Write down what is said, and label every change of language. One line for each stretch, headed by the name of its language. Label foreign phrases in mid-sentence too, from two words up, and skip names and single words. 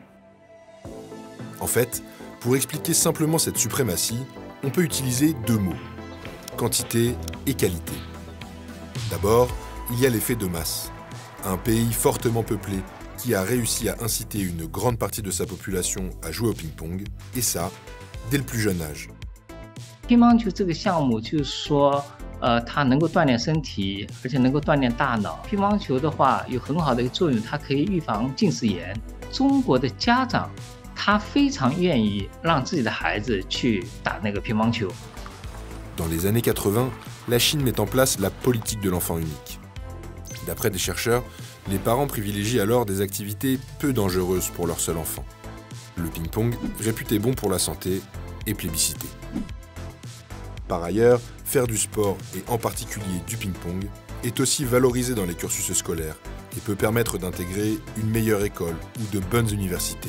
French: En fait, pour expliquer simplement cette suprématie, on peut utiliser 2 mots, quantité et qualité. D'abord, il y a l'effet de masse. Un pays fortement peuplé qui a réussi à inciter une grande partie de sa population à jouer au ping-pong, et ça, dès le plus jeune âge.
Chinese: 乒乓球这个项目就是说，它能够锻炼身体，而且能够锻炼大脑。乒乓球的话有很好的一个作用，它可以预防近视眼。中国的家长他非常愿意让自己的孩子去打那个乒乓球。
French: Dans les années 80, la Chine met en place la politique de l'enfant unique. D'après des chercheurs, les parents privilégient alors des activités peu dangereuses pour leur seul enfant. Le ping-pong, réputé bon pour la santé, est plébiscité. Par ailleurs, faire du sport, et en particulier du ping-pong, est aussi valorisé dans les cursus scolaires et peut permettre d'intégrer une meilleure école ou de bonnes universités.